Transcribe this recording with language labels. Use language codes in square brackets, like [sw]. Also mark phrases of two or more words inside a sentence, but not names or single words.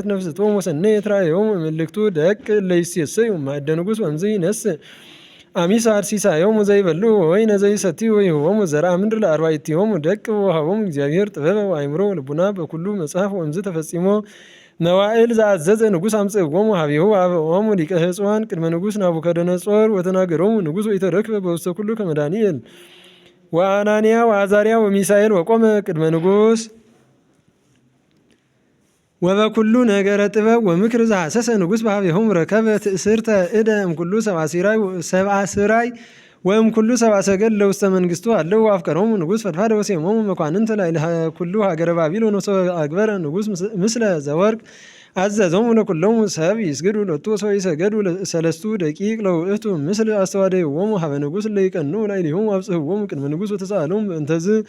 [gez] ነፍስቶሙ ወሰነየት ራእዮሙ እምልክቱ ደቅ ለይሴሰዩ ማዕደ ንጉሥ ወእምዝ ይነስእ አሚሳድ ሲሳዮሙ ዘይበልዑ ወወይነ ዘይሰትዩ ወይሁቦሙ ዘርአ ምድር ለአርባዕቲሆሙ ደቅ ወሀቦሙ እግዚአብሔር ጥበበ ወአእምሮ ወልቡና በኩሉ መጽሐፍ ወእምዝ ተፈጺሞ መዋዕል ዘአዘዘ ንጉሥ አምጽእዎሙ ሀቤሁ አብኦሙ ሊቀ ሕፅዋን ቅድመ ንጉሥ ናቡከደነፆር ወተናገሮሙ ንጉሥ ወኢተረክበ በውስተ ኩሉ ከመ ዳንኤል ወአናንያ ወአዛርያ ወሚሳኤል ወቆመ ቅድመ ንጉሥ ወበኩሉ ነገረ ጥበብ ወምክር ዘሐሰሰ ንጉሥ በሀቤሆሙ ረከበ ትእስርተ እደ እምኩሉ ሰብአ ስራይ ወእምኩሉ ሰብአ ሰገል ለውስተ መንግሥቱ አለው አፍቀሮሙ ንጉሥ ፈድፋደ ወሴሞሙ መኳንንተ ላዕለ ኩሉ ሀገረ ባቢሎን ወሰአግበረ ንጉሥ ምስለ ዘወርቅ አዘዞሙ ለኩሎሙ ሰብ ይስግዱ ሎቱ ወሰው ይሰገዱ ሰለስቱ ደቂቅ ለውእቱ ምስል አስተዋደይዎሙ ሀበ ንጉሥ ለይቀንዑ ላዕሌሆሙ አብጽሕዎሙ ቅድመ ንጉሥ ወተሳእሎሙ በእንተዝ